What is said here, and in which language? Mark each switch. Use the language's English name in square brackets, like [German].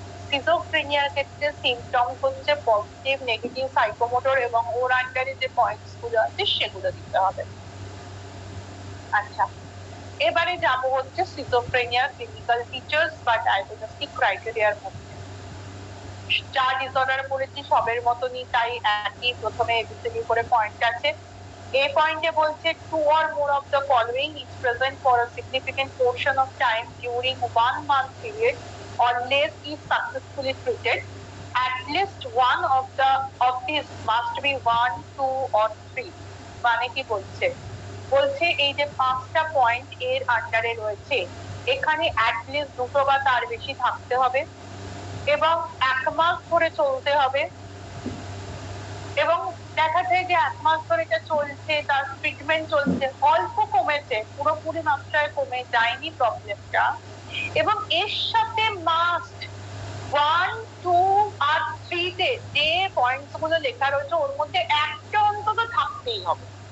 [Bangla] সিজোফ্রেনিয়ার ক্ষেত্রে সিমটমস হচ্ছে positive, negative, psychomotor এবং ওর আন্ডারে যে পয়েন্টস গুলো আছে সেগুলো দিতে হবে। আচ্ছা, এবারে যাব হচ্ছে সিজোফ্রেনিয়ার ক্লিনিক্যাল ফিচার্স বা ডায়াগনস্টিক ক্রাইটেরিয়ার মধ্যে। যা ডিসঅর্ডার পড়েছি সবের মতনই, তাই একই প্রথমে এবিসিডি করে পয়েন্ট আছে। [English] A [Bangla] পয়েন্টে বলছে [English] Two or more of the following is present for a significant portion of time during 1 month period or less is successfully treated. At least one of these must be 1, 2 or 3। [Bangla] মানে কি বলছে, বলছে এই যে 5টা point এর আন্ডারে রয়েছে, এখানে অ্যাটলিস্ট 2টো বা তার বেশি থাকতে হবে, এবং 1 মাস ধরে চলতে হবে, এবং দেখা যায় যে 1 মাস ধরে এটা চলছে, তার ট্রিটমেন্ট চলছে, অল্প কমেছে, পুরোপুরি মাত্রায় কমে যায়নি প্রবলেমটা, এবং এর সাথে মাস্ট 1, 2 আর 3 তে যে পয়েন্টস গুলো লেখা রয়েছে ওর মধ্যে একটা অন্তত থাকতেই হবে।